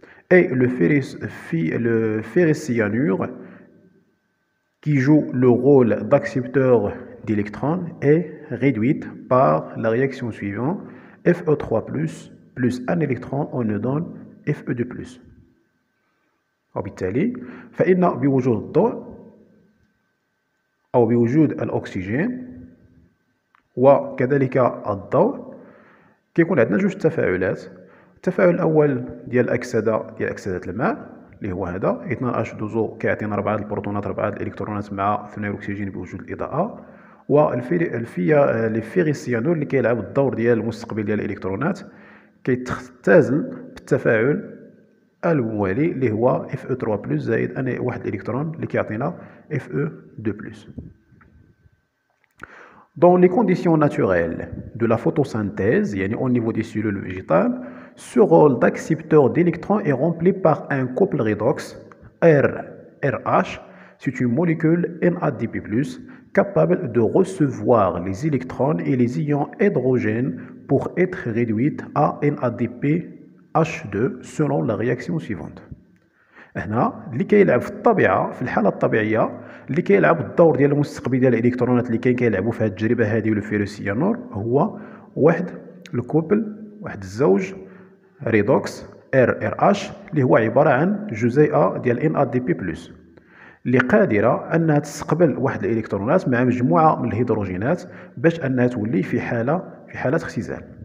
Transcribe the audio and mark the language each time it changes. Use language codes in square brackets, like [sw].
[fr] Et le ferricyanure qui joue le rôle d'accepteur d'électrons est réduite par la réaction suivante. Fe3 plus un électron, on nous donne Fe2+. [ar] وبالتالي فإن بوجود الضوء أو بوجود الأكسجين وكذلك الضوء كيكون عندنا جوج تفاعلات. التفاعل الأول ديال أكسدة الماء اللي هو هذا 2H2O كيعطينا 4 البروتونات 4 الإلكترونات مع ثنائي الأكسجين بوجود الإضاءة، والفيريسيانور اللي كيلعب الدور ديال المستقبل ديال الإلكترونات كيختزل بالتفاعل الموالي اللي هو Fe3+ زائد واحد الإلكترون اللي كيعطينا Fe2+. [fr] Dans les conditions naturelles de la photosynthèse, au niveau des cellules végétales, ce rôle d'accepteur d'électrons est rempli par un couple redox RH. C'est une molécule NADP+, capable de recevoir les électrons et les ions hydrogènes pour être réduite à NADPH2 selon la réaction suivante. [ar] هنا اللي كيلعب في الطبيعه في الحاله الطبيعيه اللي كيلعب الدور ديال المستقبل ديال الالكترونات اللي كيلعبوا في هذه التجربه هذه والفيروسيانور هو واحد الكوبل، واحد الزوج ريدوكس RH اللي هو عباره عن جزيئه ديال NADP+ اللي قادره انها تستقبل واحد الالكترونات مع مجموعه من الهيدروجينات باش انها تولي في حاله اختزال.